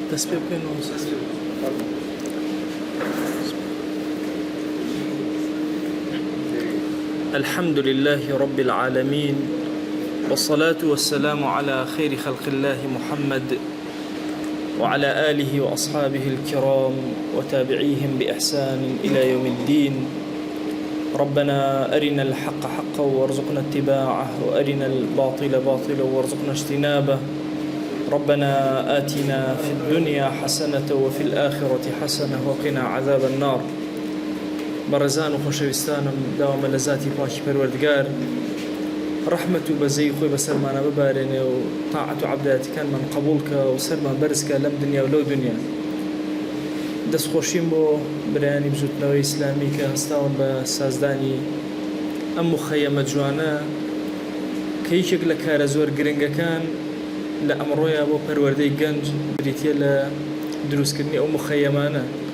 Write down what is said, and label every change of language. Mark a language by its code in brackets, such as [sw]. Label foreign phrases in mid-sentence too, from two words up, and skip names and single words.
[ar] الحمد لله رب العالمين، والصلاة والسلام على خير خلق الله محمد وعلى آله وأصحابه الكرام وتابعيهم بإحسان إلى يوم الدين. ربنا أرنا الحق حقا وارزقنا اتباعه، وأرنا الباطل باطلا وارزقنا اجتنابه. ربنا آتنا في الدنيا حسنة وفي الآخرة حسنة وقنا عذاب النار. [ckb] بەڕێزان و خۆشەویستانم، داوامە لە ذاتی پاکی پەروەردگار ڕەحمەت و بەزەی خۆی بەسەرمانە ببارێنێ و تاعەت و عەبدایەتەکانمان قبوڵکە و سەرمان بەرزکە لەم دنیا و لەو دنیا. دەستخۆشیم بۆ برایانی بزوتنەوەی ئیسلامی کە هەستاون بە سازدانی ئەم مخەیەمە جوانە کە یەکێک لە کارە زۆر گرنگەکان لە ئەمڕۆیە بۆ پەروەردەی گەنج بریتیە لە دروستکردنی ئەو مخەیەمانە.